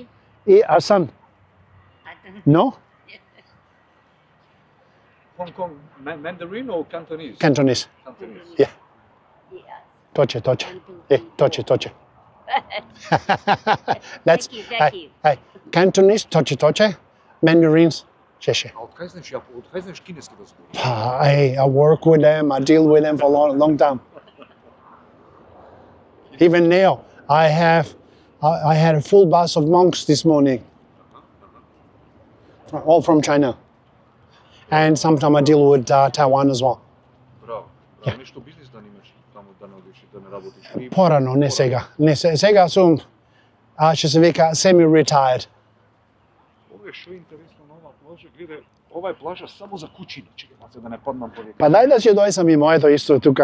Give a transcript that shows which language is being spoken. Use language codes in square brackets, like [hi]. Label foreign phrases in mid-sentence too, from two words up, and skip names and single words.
[en] И Asan, no? Hong Kong Mandarin or Cantonese? Cantonese. Cantonese. Yeah. Yeah. Точе. Точе. That's, Thank you. Hey, Cantonese, точе. Mandarins, чеше. [mk] А откај знаеш кинески да збориш? [en] Hey, I work with them, I deal with them for a long time. Even now, I had a full bus of monks this morning, all from China. And sometimes I deal with Taiwan as well. [mk] Браво. Нешто бизнис да немаш таму да не одиш да не работиш. Порано, не сега. Сега сум, ще се вика, semi-retired. Ова е шо интересно на оваа плажа, гледај, ова е плажа само за кучиња, чекај маце да не паднам по Па дай да си дојсам и моето исто тука.